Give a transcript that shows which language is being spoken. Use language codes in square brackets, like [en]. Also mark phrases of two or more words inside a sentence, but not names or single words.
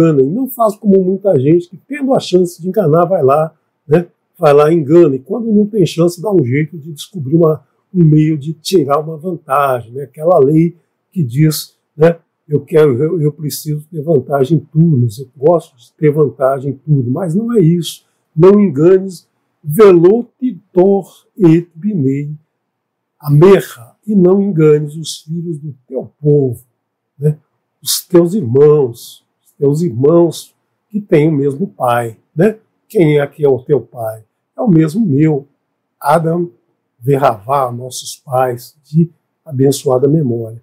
[pt] E não faz como muita gente que, tendo a chance de enganar, vai lá, né, e engana. E quando não tem chance, dá um jeito de descobrir um meio de tirar uma vantagem. Né? Aquela lei que diz, né, eu preciso ter vantagem em tudo, eu gosto de ter vantagem em tudo, mas não é isso. Não enganes, [he] ולא תתור את בני עמך, [pt] e não enganes os filhos do teu povo, né? Os teus irmãos que têm o mesmo pai. Né? Quem é que é o teu pai? É o mesmo meu, Adam Verravá, nossos pais de abençoada memória.